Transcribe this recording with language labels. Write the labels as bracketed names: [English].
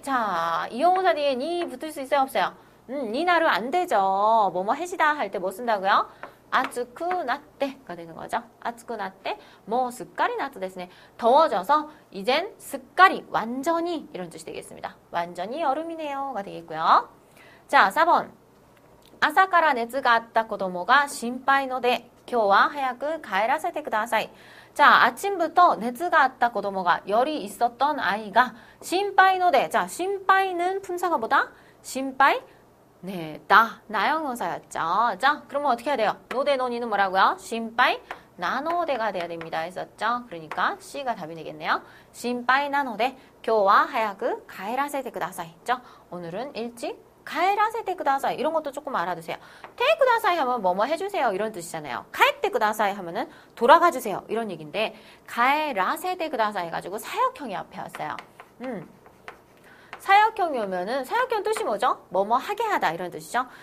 [Korean] 자, 이용사 뒤에 니 붙을 수 있어요, 없어요? 니나루 안 되죠. 뭐뭐 해시다 할 때 뭐 쓴다고요? 아츠쿠 나때가 되는 거죠. 아츠쿠 나때 뭐 습관이 나츠 데스네. 더워져서 이젠 습관이 완전히 이런 뜻이 되겠습니다. 완전히 여름이네요가 되겠고요. 자, 4번. [Japanese] 朝から熱があった子供が心配ので今日は早く帰らせてください. [Korean] 자, 아침부터 [Japanese] 熱があった子供が [Korean] 열이 있었던 아이가 [Japanese] 心配ので. [Korean] 자, 心配는 품사가 뭐다? 心配?네, 나형용사였죠. 자, 그러면 어떻게 해야 돼요? 노대 노니는 뭐라고요? 心配 나노대가 돼야 됩니다 했었죠. 그러니까 C가 답이 되겠네요. [Japanese] 心配なので今日は早く帰らせてください. [Korean] 오늘은 일찍 가에라세테 쿠다사이 이런 것도 조금 알아두세요. 테 쿠다사이 하면 뭐뭐 해주세요 이런 뜻이잖아요. 가에테 쿠다사이 하면은 돌아가 주세요 이런 얘기인데 가에라세테 쿠다사이 해가지고 사역형이 앞에 왔어요. 사역형이 오면은 사역형 뜻이 뭐죠? 뭐뭐 하게 하다 이런 뜻이죠.